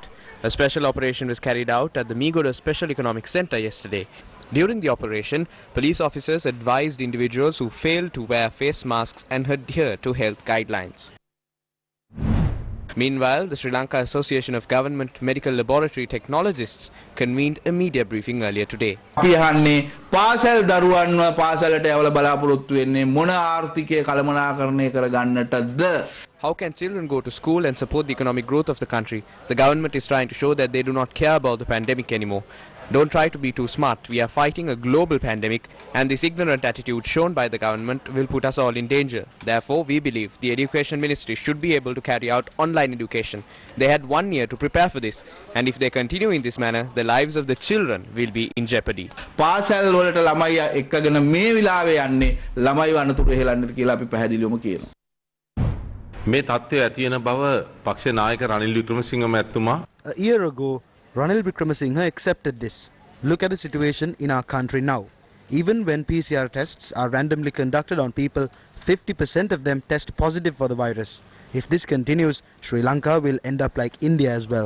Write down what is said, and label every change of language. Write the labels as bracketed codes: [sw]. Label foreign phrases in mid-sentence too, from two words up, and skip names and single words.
[en] A special operation was carried out at the Megoda Special Economic Centre yesterday. During the operation, police officers advised individuals who failed to wear face masks and adhere to health guidelines. Meanwhile, the Sri Lanka Association of Government Medical Laboratory Technologists convened a media briefing earlier today. [si] පාසල් දරුවන්ව පාසලට යවලා බලාපොරොත්තු වෙන්නේ මොන ආර්ථිකය කළමනාකරණය කරගන්නටද? [en] How can children go to school and support the economic growth of the country? The government is trying to show that they do not care about the pandemic anymore. Don't try to be too smart. We are fighting a global pandemic, and this ignorant attitude shown by the government will put us all in danger. Therefore, we believe the Education Ministry should be able to carry out online education. They had 1 year to prepare for this, and if they continue in this manner, the lives of the children will be in jeopardy. [si] පාසල් වලට ළමයි එක්කගෙන මේ විලාවේ යන්නේ ළමයි අනතුරු හෙලන්නට කියලා අපි පැහැදිලිවම කියනවා. මේ තත්ත්වය ඇති වෙන බව පක්ෂ නායක රනිල් වික්‍රමසිංහ මැතිතුමා [en] A year ago, Ranil Wickremesinghe accepted this. Look at the situation in our country now. Even when PCR tests are randomly conducted on people, 50% of them test positive for the virus. If this continues, Sri Lanka will end up like India as well.